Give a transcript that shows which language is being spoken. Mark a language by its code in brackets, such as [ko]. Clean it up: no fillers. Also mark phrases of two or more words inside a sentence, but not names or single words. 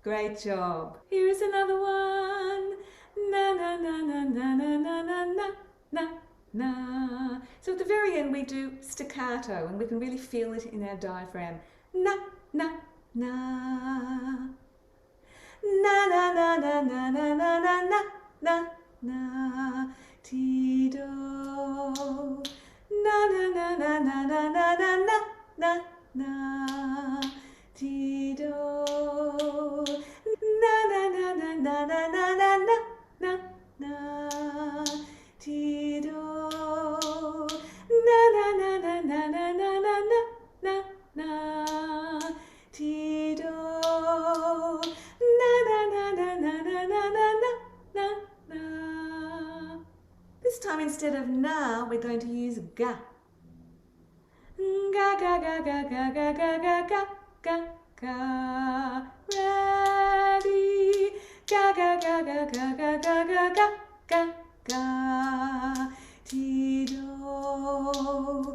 [en] Great job. Here is another one. Na na na na na na na na na na na. So at the very end we do staccato, and we can really feel it in our diaphragm. Na na na. Na na na na na na na na na na na. Ti do. Na na na na na na na na na na na. Ti do. Na na na na na na na na na na na. Ti do. Na na na na na na na na na na. Ti do. Na na na na na na na na na na. This time instead of na, we're going to use ga. Ga ga ga ga ga ga ga ga ga ga ga. Ready. Ga ga ga ga ga ga ga ga ga ga ga. Ti do.